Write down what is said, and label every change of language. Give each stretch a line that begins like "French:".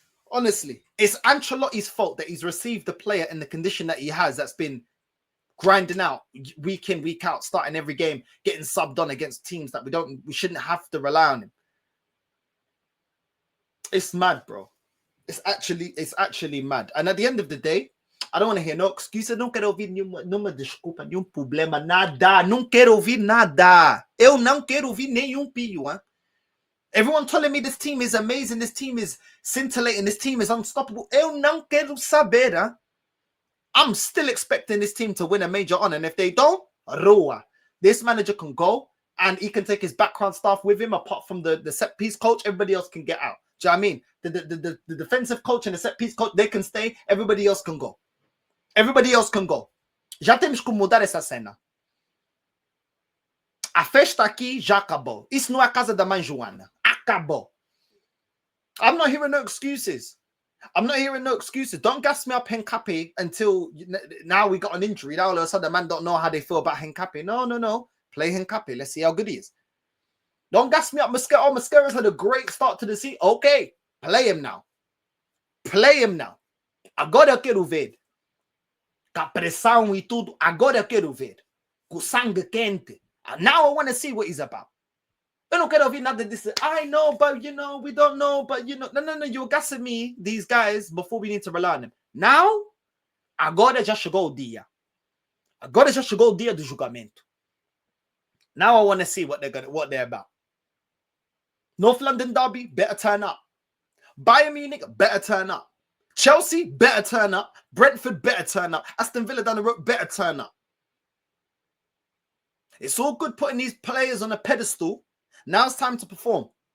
English: Honestly, it's Ancelotti's fault that he's received the player in the condition that he has, that's been grinding out week in, week out, starting every game, getting subbed on against teams that we shouldn't have to rely on him. It's mad, bro. It's actually mad. And at the end of the day, I don't want to hear no excuses.
Portuguese: Não quero ouvir nenhuma desculpa, nenhum problema, nada. Não quero ouvir nada. Eu não quero ouvir nenhum pio, hein?
English: Everyone telling me this team is amazing, this team is scintillating, this team is unstoppable.
Portuguese: Eu não quero saber,
English: huh? I'm still expecting this team to win a major honor. And if they don't, Roa. This manager can go and he can take his background staff with him, apart from the set piece coach. Everybody else can get out. Do you know what I mean? The defensive coach and the set piece coach, they can stay. Everybody else can go. Everybody else can go.
Portuguese: Já temos que mudar essa cena. A festa aqui já acabou. Isso não é a casa da mãe Joana. Acabou.
English: I'm not hearing no excuses. I'm not hearing no excuses. Don't gas me up Henkapi until now we got an injury. Now all of a sudden the man don't know how they feel about Henkapi. No. Play Henkapi. Let's see how good he is. Don't gas me up. Mascara's had a great start to the season. Okay. Play him now. Play him now.
Portuguese: Agora eu quero ver. Com a pressão e tudo. Agora eu quero ver. Com sangue quente.
English: Now I want to see what he's about.
Portuguese: Eu não quero ouvir nada disso.
English: I know, but you know, we don't know, but you know. No. You're gassing me, these guys, before we need to rely on them. Now,
Portuguese: agora já chegou o dia. Agora já chegou o dia do julgamento.
English: Now I want to see what they're about. North London Derby, better turn up. Bayern Munich, better turn up. Chelsea, better turn up. Brentford, better turn up. Aston Villa down the road, better turn up. It's all good putting these players on a pedestal. Now it's time to perform.